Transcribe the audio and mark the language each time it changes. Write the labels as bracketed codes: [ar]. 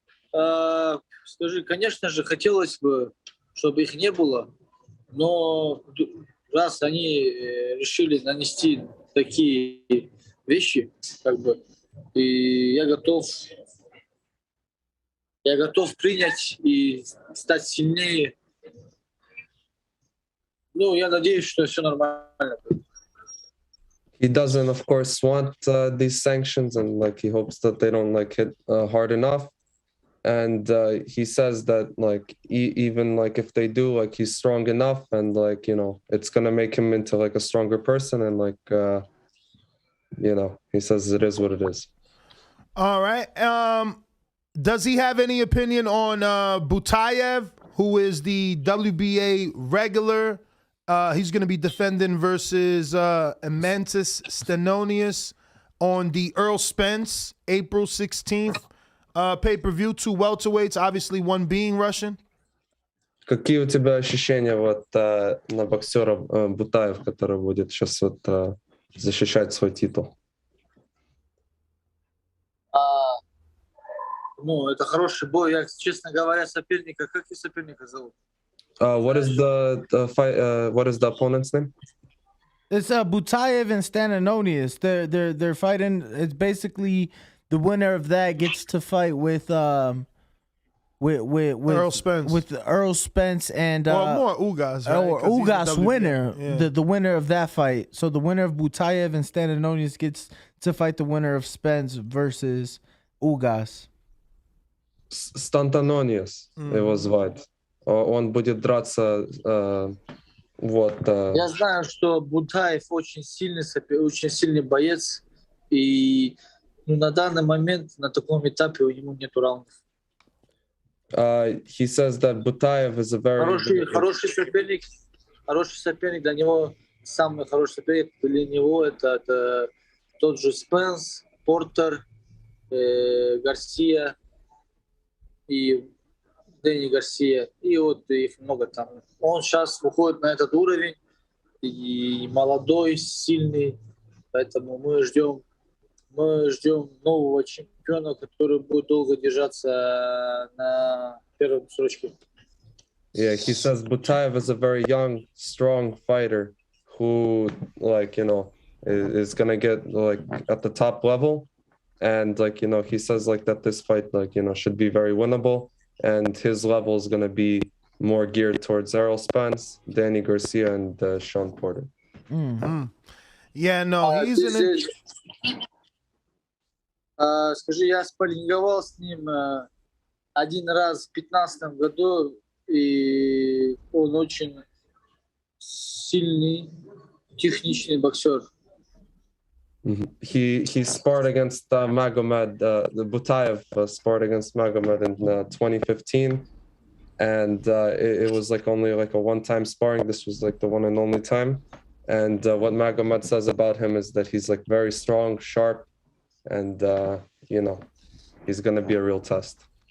[ru] Скажи, конечно же, хотелось бы, чтобы их не было, но раз они решили нанести такие вещи, как бы, и я готов принять и стать сильнее. Ну, я надеюсь, что все нормально. [en] He doesn't, of course, want these sanctions, and like he hopes that they don't like hit hard enough. And he says that like even like if they do, like he's strong enough, and like, you know, it's gonna make him into like a stronger person, and like you know, he says it is what it is. All right. Does he have any opinion on Butayev, who is the WBA regular? He's going to be defending versus Amantis Stenonius on the Earl Spence, April 16th. pay-per-view, 2 welterweights, obviously one being Russian. [ru] Какие у тебя ощущения вот на боксера Бутаев, который будет сейчас вот защищать свой титул? Ну, это хороший бой. Я, честно говоря, соперника... Как и соперника зовут? [en] What is the fight? What is the opponent's name? It's Butayev and Stananonius. They're fighting. It's basically the winner of that gets to fight with Earl Spence. With Earl Spence and Well, more Ugas, right? or 'Cause he's the Ugas WBA. winner, Yeah. the winner of that fight. So the winner of Butayev and Stananonius gets to fight the winner of Spence versus Ugas. [ru] Станtaнониус его звать. Он будет драться вот. Я знаю, что Бутаев очень сильный боец. И на данный момент, на таком этапе, у него нету раундов. [en] He says that Butayev is a very [ru] Хороший соперник. Хороший соперник. Для него самый хороший соперник для него это тот же Спенс, Портер, Гарсия и Дэнни Гарсия. И вот их много там. Он сейчас выходит на этот уровень. И молодой, сильный. Поэтому мы ждем нового чемпиона, который будет долго держаться на первой строчке. [en] Yeah, he says Butayev is a very young, strong fighter who, like, you know, is gonna get like at the top level, and like, you know, he says like that this fight, like, you know, should be very winnable, and his level is gonna be more geared towards Errol Spence, Danny Garcia, and Sean Porter. Mm-hmm. Yeah, no, he's [ru] Скажи, я спарринговал с ним один раз в 2015 году, и он очень сильный, техничный боксер. [en] He sparred against Magomed, the Butayev sparred against Magomed in 2015, and it was like only like a one-time sparring. This was like the one and only time. And what Magomed says about him is that he's like very strong, sharp, and you know, he's gonna be a real test.